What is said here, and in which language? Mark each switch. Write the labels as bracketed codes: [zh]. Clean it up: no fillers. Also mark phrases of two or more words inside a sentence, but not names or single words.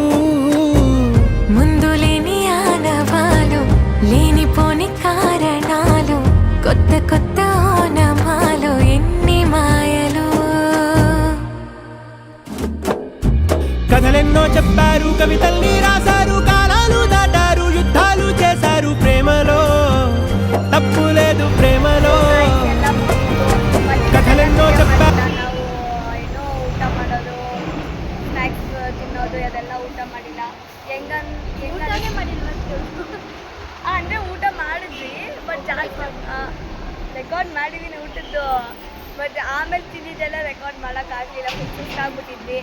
[te] ముందు లేని ఆనవాలు, లేనిపోని కారణాలు, కొత్త కొత్త ఓనమాలు, ఎన్ని మాయలు. కథలెన్నో చెప్పారు, కవితల్ని రాశారు, కాలాలు దాటారు, యుద్ధాలు చేశారు. ప్రేమలో తప్పు లేదు, ప్రేమలో కథలెన్నో చెప్పారు. [kn] ನಾವು ಏನೋ ಊಟ ಮಾಡೋದು, ಸ್ನ್ಯಾಕ್ಸ್ ತಿನ್ನೋದು, ಅದೆಲ್ಲ ಊಟ ಮಾಡಿಲ್ಲ. ಊಟನೇ ಮಾಡಿಲ್ಲ ಅಂದರೆ ಊಟ ಮಾಡಿದ್ವಿ, ಬಟ್ ಜಾಸ್ತಿ ರೆಕಾರ್ಡ್ ಮಾಡಿದ್ದೀನಿ ಊಟದ್ದು. ಬಟ್ ಆಮೇಲೆ ತಿಂದಿದ್ದೆಲ್ಲ ರೆಕಾರ್ಡ್ ಮಾಡೋಕ್ಕಾಗಲಿಲ್ಲ, ಫುಲ್ ಸುಸ್ತಾಗ್ಬಿಟ್ಟಿದ್ವಿ.